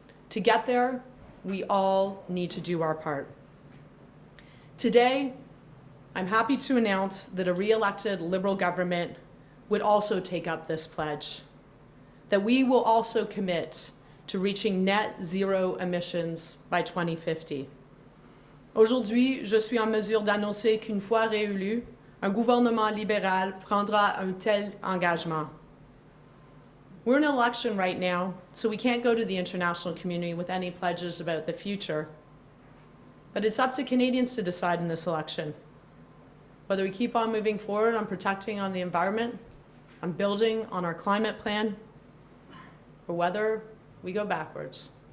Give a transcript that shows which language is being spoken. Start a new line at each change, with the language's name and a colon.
English: To get there, we all need to do our part. Today, I'm happy to announce that a re-elected Liberal government would also take up this pledge, that we will also commit to reaching net zero emissions by 2050.
French: Aujourd'hui, je suis en mesure d'annoncer qu'une fois réélu, un gouvernement libéral prendra un tel engagement.
English: We're in an election right now, so we can't go to the international community with any pledges about the future. But it's up to Canadians to decide in this election whether we keep on moving forward on protecting on the environment, on building on our climate plan, or whether we go backwards.